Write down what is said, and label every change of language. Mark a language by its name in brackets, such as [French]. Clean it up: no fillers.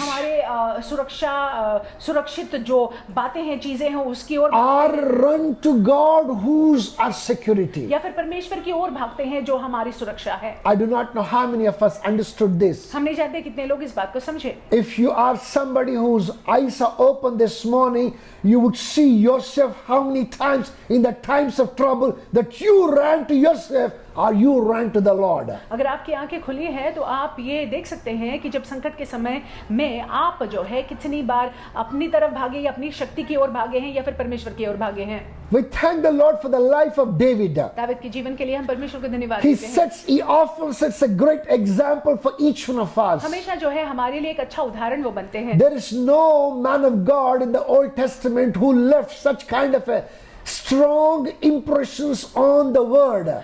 [Hindi] हमारे सुरक्षित जो बातें हैं, चीजें हैं, उसकी ओर, [English] or run to God who's our security. [Hindi] या फिर परमेश्वर की ओर भागते हैं जो हमारी सुरक्षा है। [English] I do not know how many of us understood this. [Hindi] हम नहीं जानते कितने लोग इस बात को समझे। [English] If you are somebody whose eyes are open this morning, you would see yourself how many times in the times of trouble that you ran to yourself or you ran to the Lord. [Hindi] अगर आपकी आंखें खुली हैं तो आप ये देख सकते हैं कि जब संकट के समय में आप जो है कितनी बार अपनी तरफ भागे या अपनी शक्ति की ओर भागे हैं या फिर परमेश्वर की ओर भागे हैं। [English] We thank the Lord for the life of David. [Hindi] Dawood के जीवन के लिए हम परमेश्वर को धन्यवाद [English] He [Hindi] देते हैं। [English] he often sets a great example for each one of us. [Hindi] हमेशा जो है हमारे लिए एक अच्छा उदाहरण वो बनते हैं। [English] There is no man of God in the Old Testament who left such kind of a strong impressions on the word.